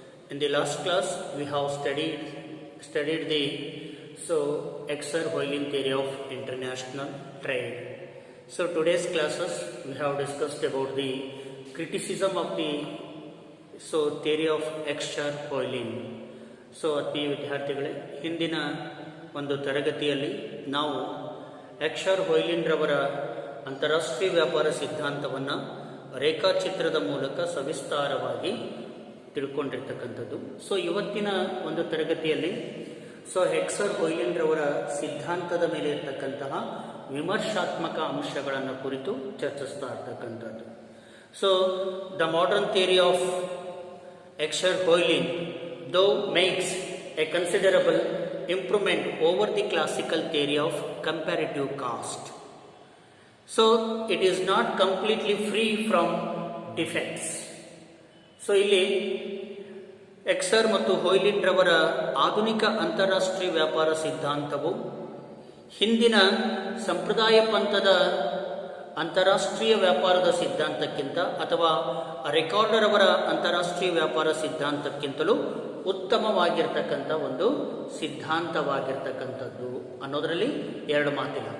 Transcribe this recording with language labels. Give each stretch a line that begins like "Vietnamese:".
English: In the last class, we have studied the Exer-Hoylen theory of international trade. So today's classes, we have discussed about the criticism of the theory of Exer-Hoylen.
Kannada: So ಆತ್ಮೀಯ ವಿದ್ಯಾರ್ಥಿಗಳೇ, ಹಿಂದಿನ ಒಂದು ತರಗತಿಯಲ್ಲಿ ನಾವು ಎಕ್ಸರ್-ಹೊಯ್ಲಿನ್ ರವರ ಅಂತಾರಾಷ್ಟ್ರೀಯ ವ್ಯಾಪಾರ ಸಿದ್ಧಾಂತವನ್ನು ರೇಖಾಚಿತ್ರದ ಮೂಲಕ ಸವಿಸ್ತಾರವಾಗಿ ತಿಳ್ಕೊಂಡಿರ್ತಕ್ಕಂಥದ್ದು. ಸೊ ಇವತ್ತಿನ ಒಂದು ತರಗತಿಯಲ್ಲಿ ಎಕ್ಸರ್-ಹೊಯ್ಲಿನ್ ರವರ ಸಿದ್ಧಾಂತದ ಮೇಲೆ ಇರ್ತಕ್ಕಂತಹ ವಿಮರ್ಶಾತ್ಮಕ ಅಂಶಗಳನ್ನು ಕುರಿತು ಚರ್ಚಿಸ್ತಾ ಇರ್ತಕ್ಕಂಥದ್ದು.
English: So the modern theory of Exer-Hoylen though makes a considerable improvement over the classical theory of comparative cost. So it is not completely free from defects.
Kannada: So ಇಲ್ಲಿ ಎಕ್ಸರ್ ಮತ್ತು ಹೊಯ್ಲಿನ್ ರವರ ಆಧುನಿಕ ಅಂತಾರಾಷ್ಟ್ರೀಯ ವ್ಯಾಪಾರ ಸಿದ್ಧಾಂತವು ಹಿಂದಿನ ಸಂಪ್ರದಾಯ ಪಂಥದ ಅಂತಾರಾಷ್ಟ್ರೀಯ ವ್ಯಾಪಾರದ ಸಿದ್ಧಾಂತಕ್ಕಿಂತ ಅಥವಾ ರಿಕಾರ್ಡರ್ ಅವರ ಅಂತಾರಾಷ್ಟ್ರೀಯ ವ್ಯಾಪಾರ ಸಿದ್ಧಾಂತಕ್ಕಿಂತಲೂ ಉತ್ತಮವಾಗಿರ್ತಕ್ಕಂಥ ಒಂದು ಸಿದ್ಧಾಂತವಾಗಿರ್ತಕ್ಕಂಥದ್ದು ಅನ್ನೋದರಲ್ಲಿ ಎರಡು ಮಾತಿಲ್ಲ.